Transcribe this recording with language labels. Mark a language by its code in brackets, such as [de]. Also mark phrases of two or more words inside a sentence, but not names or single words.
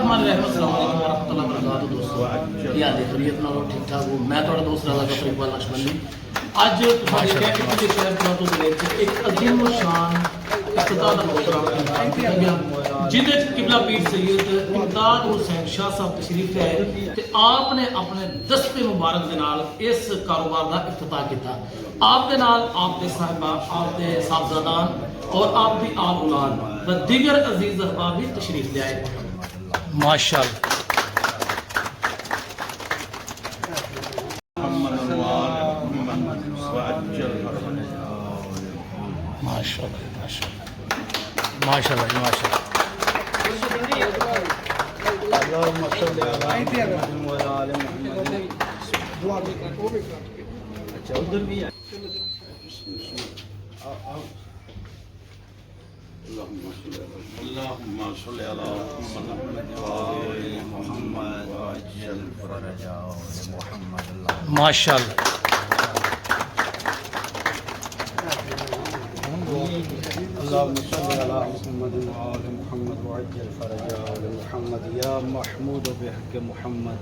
[ar] الرحمن الرحیم السلام علیکم ورحمۃ اللہ وبرکاتہ [pa] دوستو کیا حال ہے خیریت نال ٹھیک ٹھاک ہو میں تھوڑا دوست رضا ظفر اقبال نقشبندی اج تساں دیکھیا کہ پورے شہر پلاتو دے وچ ایک عظیم الشان افتتاح دا پروگرام کیتا گیا جہدے وچ قبلہ پیر سید امداد حسین شاہ صاحب تشریف لے آئے تے آپ نے اپنے دستے مبارک دے نال اس کاروبار دا افتتاح کیتا آپ دے نال آپ دے صاحبہ آپ دے صاحبزادان اور آپ دی آپ اولاد و دیگر عزیز احباب بھی تشریف لے آئے [ar] ماشاءاللہ ماشاءاللہ ماشاءاللہ اللهم صل على محمد وعلى آل محمد [ur] اچھا ادھر بھی ہے [ar] اللهم صل على محمد وعلى آل محمد وعجل فرجهم محمد ماشاءاللہ اللهم صل على محمد وعلى محمد وعجل فرجهم محمد يا محمود بحق محمد